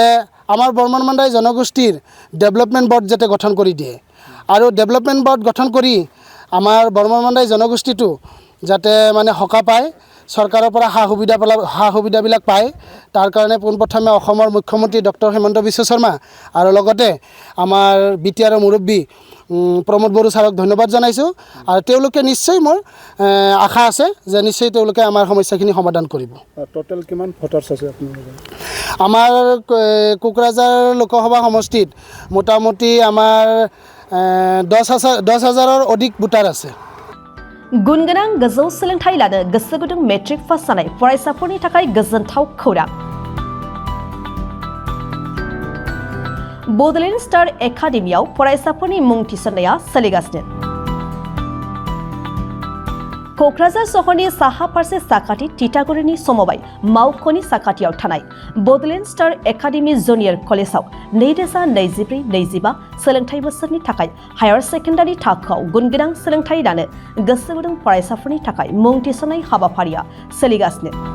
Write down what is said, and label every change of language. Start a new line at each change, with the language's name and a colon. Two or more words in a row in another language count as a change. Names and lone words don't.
Assamese: আমাৰ বৰ্মন মণ্ডাই জনগোষ্ঠীৰ
English: development board
Assamese: যাতে গঠন কৰি দিয়ে আৰু
English: development board
Assamese: গঠন কৰি আমাৰ বৰ্মন মণ্ডাই জনগোষ্ঠীটো যাতে মানে সকাহ পায়, চৰকাৰৰ পৰা সা সুবিধাবিলাক পায়, তাৰ কাৰণে পোনপ্ৰথমে অসমৰ মুখ্যমন্ত্ৰী ডক্টৰ হিমন্ত বিশ্ব শৰ্মা আৰু লগতে আমাৰ BTRৰ মুৰব্বী প্ৰমোদ বড়ো ছাৰক ধন্যবাদ জনাইছোঁ আৰু তেওঁলোকে নিশ্চয় মোৰ আশা আছে যে নিশ্চয় তেওঁলোকে আমাৰ সমস্যাখিনি সমাধান কৰিব। টোটেল কিমান ভোটাৰ্ছ আছে আপোনালোকৰ? আমাৰ কোকৰাঝাৰ লোকসভা সমষ্টিত মোটামুটি আমাৰ 10,000-ৰ অধিক ভোটাৰ আছে।
Bodo: गुनगोनां गोजौ सोलोंथाइ लानो गोसो गुदुं
English: matric pass
Bodo: जानाय फरायसाफोरनि थाखाय गोजोनथाव खौरां। बड'लेण्ड स्टार एकाडेमियाव फरायसाफोरनि मुं थिसननाया सोलिगासिनो। क'क्राझार सहरनि साहा फारसे साखाथि तितागुरिनि समबाय मावख'नि साखाथियाव थानाय बड'लेण्ड स्टार एकाडेमि जुनियर कलेजाव 2024-25 सोलोंथाइ बोसोरनि थाखाय
English: higher secondary
Bodo: थाखोआव गुनगोनां सोलोंथाइ लानो गोसो गुदुं फरायसाफोरनि थाखाय मुं थिसननाय हाबाफारिया सोलिगासिनो।